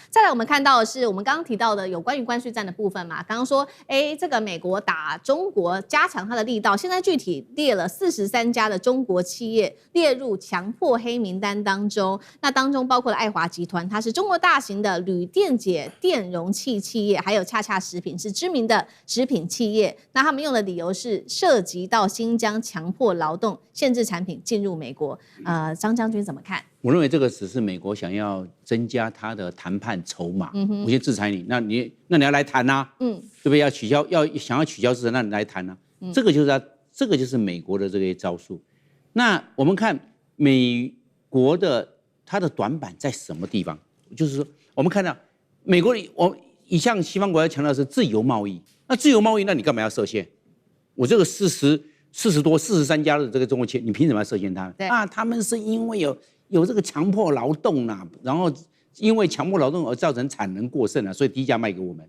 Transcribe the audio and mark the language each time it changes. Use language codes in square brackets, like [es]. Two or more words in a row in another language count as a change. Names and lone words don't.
[zh] 再來我們看到的是我們剛剛提到的有關於關稅戰的部分嘛，剛剛說這個美國打中國加強它的力道，現在具體列了43家的中國企業列入強迫黑名單當中，那當中包括了愛華集團，它是中國大型的鋁電解電容器企業，還有恰恰食品是知名的食品企業，那他們用的理由是涉及到新疆強迫勞動，限制產品進入美國。張將軍怎麼看？我認為這個只是美國想要增加他的談判籌碼。我先制裁你，那你要來談啊，對不對？想要取消制裁，那你來談啊。這個就是美國的這些招數。那我們看美國的它的短板在什麼地方？就是說，我們看到美國一向西方國家強調的是自由貿易，那自由貿易，那你幹嘛要設限？我這個43家的這個中國企業，你憑什麼要設限他們？他們是因為有這個強迫勞動啊，然後因為強迫勞動而造成產能過剩啊，所以低價賣給我們。